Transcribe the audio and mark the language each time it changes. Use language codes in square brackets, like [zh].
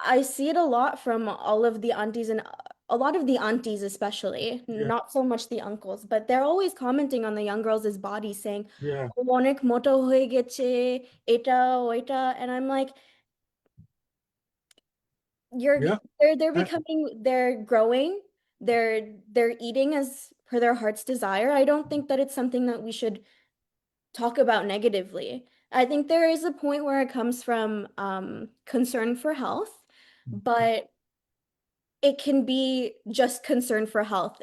[en] I see it a lot from all of the aunties and a lot of the aunties especially, Yeah. not so much the uncles, but they're always commenting on the young girls' bodies saying, Yeah. [bn] "ও অনেক মোটা হয়ে গেছে, এটা ওইটা," [en] and I'm like, Yeah. they're I- becoming, they're growing, they're eating as per their heart's desire. I don't think that it's something that we should talk about negatively. I think there is a point where it comes from concern for health, but it can be just concern for health.